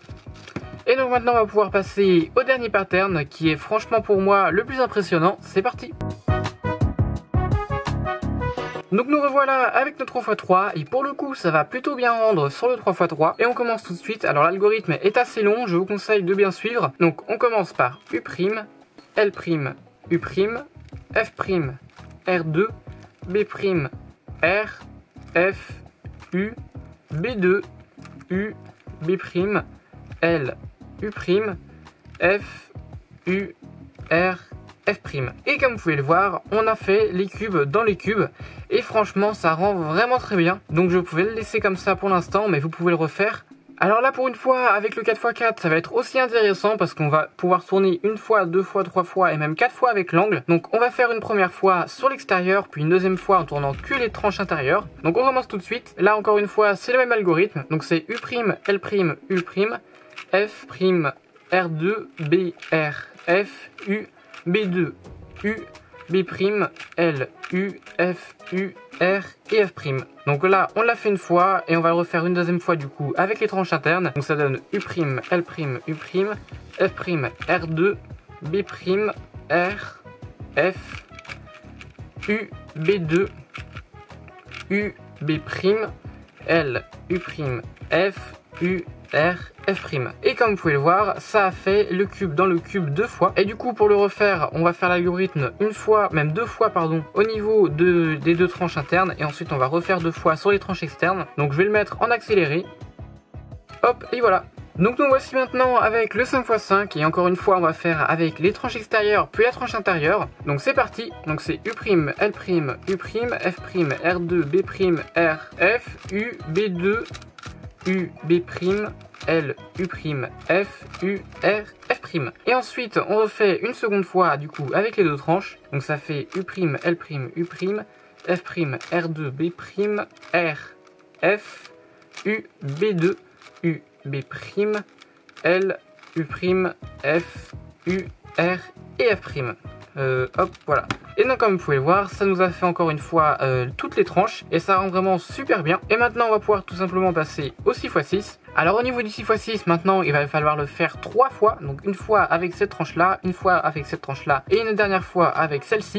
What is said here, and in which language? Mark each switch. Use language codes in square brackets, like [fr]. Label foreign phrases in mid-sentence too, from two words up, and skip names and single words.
[fr] Et donc maintenant on va pouvoir passer au dernier pattern qui est franchement pour moi le plus impressionnant. C'est parti. Donc nous revoilà avec notre 3x3, et pour le coup ça va plutôt bien rendre sur le 3x3, et on commence tout de suite. Alors l'algorithme est assez long, je vous conseille de bien suivre. Donc on commence par U', L', U', F', R2, B', R, F, U, B2, U, B', L, U', F, U, R, F'. Et comme vous pouvez le voir, on a fait les cubes dans les cubes, et franchement ça rend vraiment très bien. Donc je pouvais le laisser comme ça pour l'instant, mais vous pouvez le refaire. Alors là pour une fois avec le 4x4 ça va être aussi intéressant parce qu'on va pouvoir tourner une fois, 2 fois, 3 fois et même 4 fois avec l'angle. Donc on va faire une première fois sur l'extérieur, puis une deuxième fois en tournant que les tranches intérieures. Donc on commence tout de suite. Là encore une fois c'est le même algorithme. Donc c'est U', L', U', F', R2, B, R, F, U, B2, U, B', L, U, F, U, R et F'. Donc là on l'a fait une fois et on va le refaire une deuxième fois du coup avec les tranches internes. Donc ça donne U', L', U', F', R2, B', R, F, U, B2, U, B', L, U', F, U, R, F'. Et comme vous pouvez le voir, ça a fait le cube dans le cube 2 fois. Et du coup pour le refaire, on va faire l'algorithme une fois, même 2 fois pardon, au niveau des 2 tranches internes. Et ensuite on va refaire 2 fois sur les tranches externes. Donc je vais le mettre en accéléré. Hop, et voilà. Donc nous voici maintenant avec le 5x5, et encore une fois on va faire avec les tranches extérieures puis la tranche intérieure. Donc c'est parti. Donc c'est U', L', U', F', R2, B', R, F, U, B2, U, B', L, U', F, U, R, F'. Et ensuite, on refait une seconde fois, du coup, avec les deux tranches. Donc ça fait U', L', U', F', R2, B', R, F, U, B2, U, B', L, U', F, U, R et F'. Hop, voilà. Et donc comme vous pouvez le voir, ça nous a fait encore une fois toutes les tranches et ça rend vraiment super bien. Et maintenant on va pouvoir tout simplement passer au 6x6. Alors au niveau du 6x6, maintenant il va falloir le faire 3 fois. Donc une fois avec cette tranche là, une fois avec cette tranche là et une dernière fois avec celle-ci.